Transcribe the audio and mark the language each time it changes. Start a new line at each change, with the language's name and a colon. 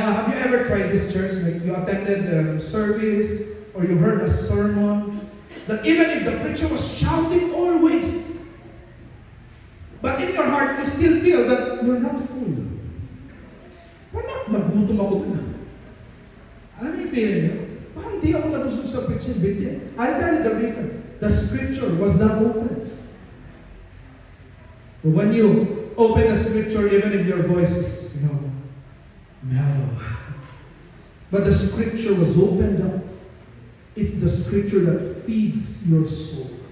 English: Have you ever tried this church? Like you attended a service or you heard a sermon that even if the preacher was shouting always, but in your heart you still feel that you're not full.
Filipino: Magutom ako dun ah. Alam mo yung feeling niyo? Parang di ako nabusog sa preaching video.
English: I'll tell you the reason. The Scripture was not opened. But when you open the Scripture, even if your voice is, mellow, but the Scripture was opened up. It's the Scripture that feeds your soul.